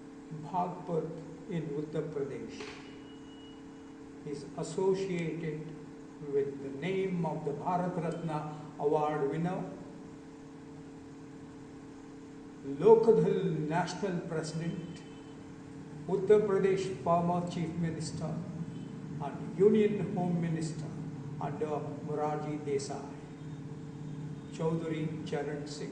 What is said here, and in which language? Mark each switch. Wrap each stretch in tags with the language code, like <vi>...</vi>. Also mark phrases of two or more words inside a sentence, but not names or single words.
<en>Bhagpat in Uttar Pradesh is associated with the name of the Bharat Ratna Award winner, Lokadhal National President, Uttar Pradesh former Chief Minister and Union Home Minister under Morarji Desai, Chaudhary Charan Singh.</en>